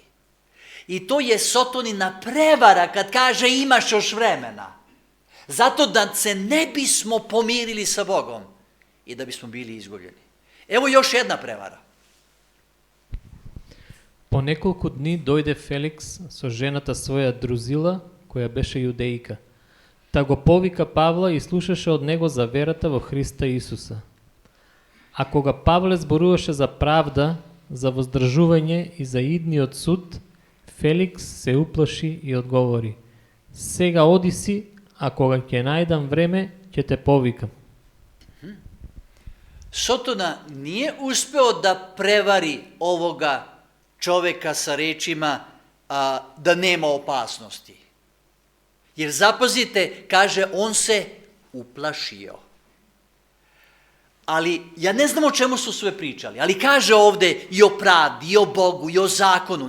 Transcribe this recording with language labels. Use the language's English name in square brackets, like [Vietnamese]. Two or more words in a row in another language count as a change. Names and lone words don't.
[Serbian] I to je Sotonina prevara kad kaže imaš još vremena. Zato da se ne bismo pomirili sa Bogom i da bismo bili izgubljeni. Evo još jedna prevara. [Macedonian] По неколико дни дојде Феликс со жената своја Друзила, која беше јудејка. Та го повика Павла и слушаше од него за верата во Христа Исуса. А кога Павле зборуваше за правда, за воздржување и за идниот суд, Феликс се уплаши и одговори: сега оди си, а кога ќе најдам време, ќе те повикам. [Serbian] Sotona nije uspeo da prevari ovoga čoveka sa rečima da nema opasnosti. Jer zapazite, kaže, on se uplašio. Ali, ja ne znam o čemu su sve pričali, ali kaže ovde i o pravdi, i o Bogu, i o zakonu.